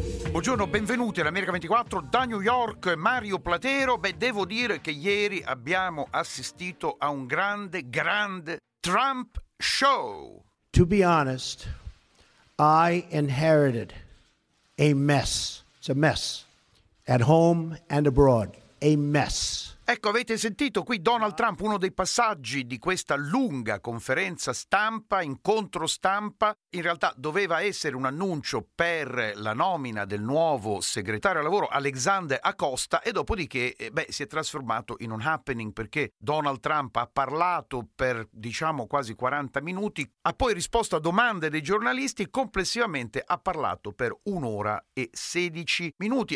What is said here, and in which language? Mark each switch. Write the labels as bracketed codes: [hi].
[it] Buongiorno, benvenuti all'America 24 da New York, Mario Platero. Beh, devo dire che ieri abbiamo assistito a un grande, grande Trump show. [en] To be honest, I inherited a mess. It's a mess. At home and abroad. A mess. [it] Ecco, avete sentito qui Donald Trump, uno dei passaggi di questa lunga conferenza stampa, incontro stampa. In realtà doveva essere un annuncio per la nomina del nuovo segretario al lavoro, Alexander Acosta, e dopodiché si è trasformato in un happening, perché Donald Trump ha parlato per, diciamo, quasi 40 minuti, ha poi risposto a domande dei giornalisti, complessivamente ha parlato per un'ora e 16 minuti.